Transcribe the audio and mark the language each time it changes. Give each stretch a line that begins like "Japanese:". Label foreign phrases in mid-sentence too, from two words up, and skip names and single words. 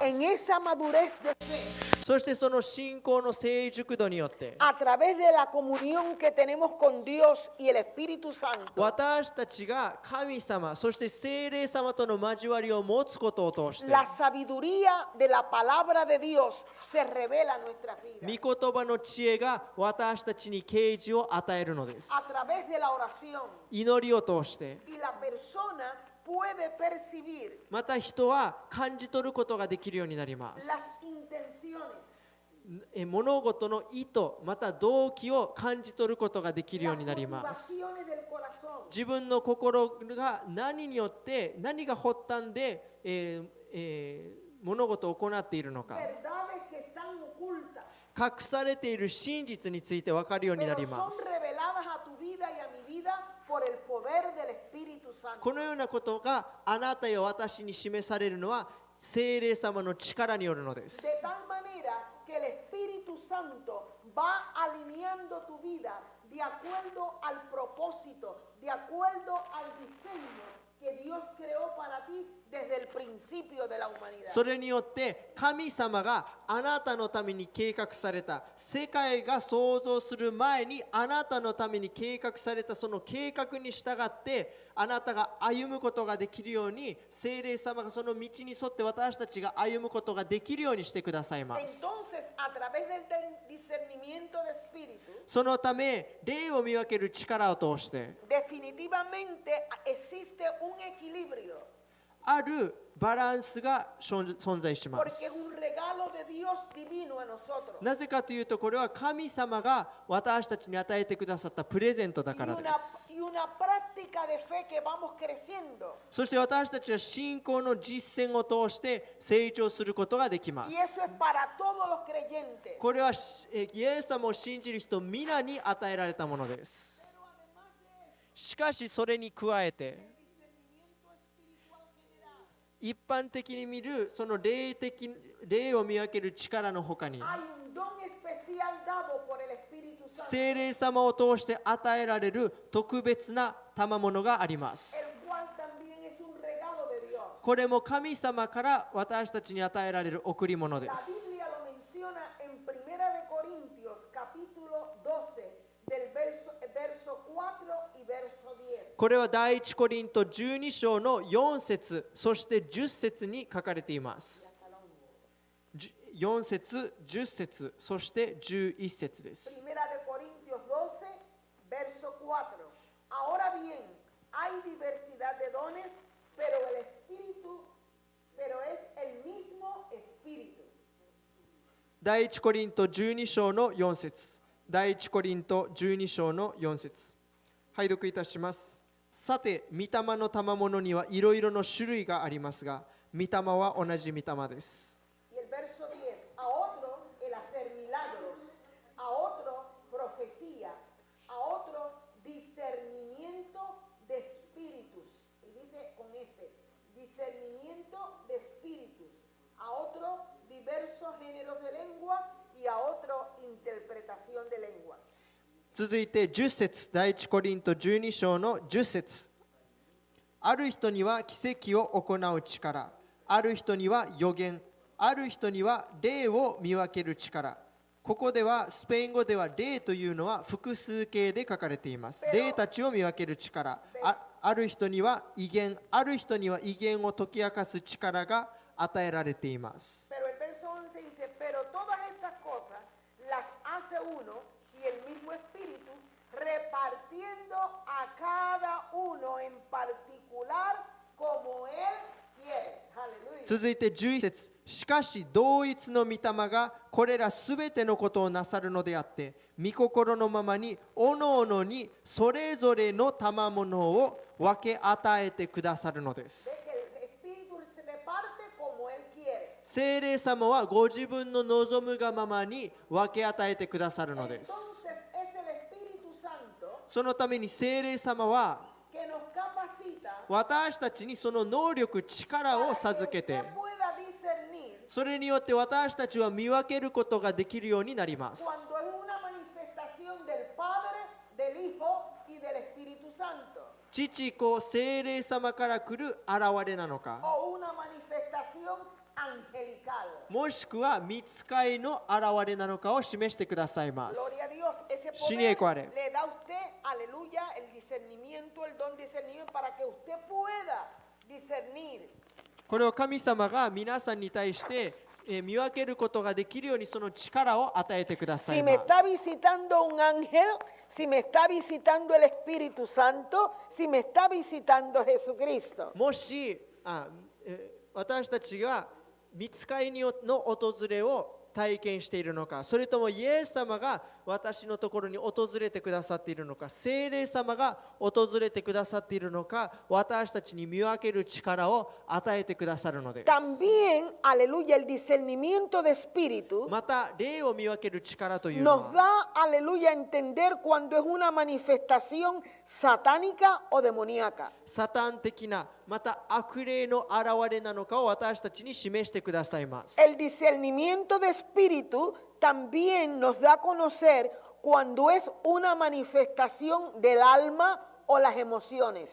Spanish: En esa madurez de fe,
Japanese: そしてその信仰の成熟度によって
Spanish: a través de la comunión que tenemos con Dios y el Espíritu Santo,
Japanese: 私たちが神様、そして聖霊様との交わりを持つことを通して
Spanish: la sabiduría de la palabra de Dios se revela en nuestras vidas.
Japanese: 御言葉の知恵が私たちに啓示を与えるのです。
Spanish: A través de la oración.
Japanese: 祈りを通して
Spanish: Y la persona puede percibir
Japanese: また人は感じ取ることができるようになります。
Spanish: las intenciones
Japanese: 物事の意図また動機を感じ取ることができるようになります。
Spanish: motivaciones del corazón.
Japanese: 自分の心が何によって何が発端で、物事を行っているのか、
Spanish: Verdades que están ocultas,
Japanese: 隠されている真実について分かるようにな
Spanish: pero
Japanese: りま
Spanish: son
Japanese: す。
Spanish: reveladas a tu vida y a mi vida por el poder del Espíritu Santo.
Japanese: このようなことがあなたや私に示されるのは聖霊様の力によるので
Spanish: De
Japanese: す。
Spanish: tal manera que el Espíritu Santo va alineando tu vida de acuerdo al propósito, de acuerdo al diseño que Dios creó para ti desde el principio de la humanidad.
Japanese: それによって神様があなたのために計画された、世界が創造する前にあなたのために計画されたその計画に従ってあなたが歩むことができるように、聖霊様がその道に沿って私たちが歩むことができるようにしてくださいます。
Spanish: Entonces, a través del discernimiento de espíritu,
Japanese: そのため霊を見分ける力を通して
Spanish: definitivamente existe un equilibrio,
Japanese: あるバランスが存在しま
Spanish: porque es
Japanese: す。
Spanish: un regalo de Dios divino a nosotros.
Japanese: なぜかというと、これは神様が私たちに与えてくださったプレゼントだからです。
Spanish: Y una práctica de fe que vamos creciendo.
Japanese: そして私たちは信仰の実践を通して成長することができま
Spanish: Y eso
Japanese: す。
Spanish: es para todos los creyentes.
Japanese: これはイエス様を信じる人皆に与えられたものです。しかしそれに加えて、一般的に見るその霊を見分ける力の他に、
Spanish: Hay un don especial dado por el Espíritu Santo,
Japanese: 聖霊様を通して与えられる特別な賜物がありま
Spanish: el
Japanese: す。
Spanish: cual también es un regalo de Dios.
Japanese: これも神様から私たちに与えられる贈り物で
Spanish: La
Japanese: す。
Spanish: Biblia lo menciona en 1 de Corintios, capítulo 12, del verso 4 y verso 10.
Japanese: これは第一コリント12章の4節、そして10節に書かれています。4節、10節、そして11節です。
Spanish: 1 de Corintios 12, verso 4. Ahora bien, hay diversidad de dones, pero es el mismo Espíritu.
Japanese: 第一コリント12章の4節、第一コリント12章の4節。拝読いたします。さて、御霊の賜物にはいろいろの種類がありますが、御霊は同じ御霊です。
Spanish: Y el verso 10, a otro el hacer milagros, a otro profecía, a otro discernimiento de espíritus. Y dice con este, discernimiento de espíritus, a otro diversos géneros de lengua y a otro interpretación de lengua.
Japanese: 続いて10節、第一コリント12章の10節。ある人には奇跡を行う力、ある人には預言、ある人には霊を見分ける力。ここではスペイン語では霊というのは複数形で書かれています。霊たちを見分ける力、ある人には異言、ある人には異言を解き明かす力が与えられています。
Spanish: Pero el verso 11 dice, pero todas estas cosas las hace uno y el mismo Espíritu, repartiendo a cada uno en particular como Él quiere. Aleluya.
Japanese: 続いて11節。しかし同一の御霊がこれらすべてのことをなさるのであって、御心のままにおのおのにそれぞれの賜物を分け与えてくださるので
Spanish: Ve
Japanese: す。
Spanish: que el Espíritu se reparte como Él quiere.
Japanese: 聖霊様はご自分の望むがままに分け与えてくださるのです。
Spanish: Entonces es el Espíritu Santo
Japanese: そのために聖霊様は
Spanish: que nos capacita
Japanese: 私たちにその能力、力を授け
Spanish: que
Japanese: て、
Spanish: usted pueda discernir
Japanese: それによって私たちは見分けることができるようになります。
Spanish: cuando es una manifestación del Padre, del Hijo y del Espíritu Santo.
Japanese: 父子聖霊様から来る現れなのか、
Spanish: O una manifestación angelical.
Japanese: もしくは御使いの現れなのかを示してくださいま
Spanish: Gloria
Japanese: す。
Spanish: a Dios. Ese Shinié poder cuare. le da a usted, aleluya, el discernimiento, el don discernimiento para que usted pueda discernir.
Japanese: これを神様が皆さんに対して見分けることができるようにその力を与えてくださ
Spanish: Si
Japanese: い
Spanish: me
Japanese: ま
Spanish: está
Japanese: す。
Spanish: visitando un ángel, si me está visitando el Espíritu Santo, si me está visitando Jesucristo.
Japanese: もし私たちが御使いの訪れを体験しているのか、それともイエス様が私のところに訪れてくださっているのか、聖霊様が訪れてくださっているのか、私たちに見分ける力を与えてくださるのです。
Spanish: También, aleluya, el discernimiento de espíritu
Japanese: また霊を見分ける力というの
Spanish: nos
Japanese: は
Spanish: da, aleluya, a entender cuando es una manifestación satánica o demoníaca.
Japanese: サタン的なまた悪霊の現れなのかを私たちに示してくださいます。
Spanish: El discernimiento de espíritu también nos da a conocer cuando es una manifestación del alma o las emociones.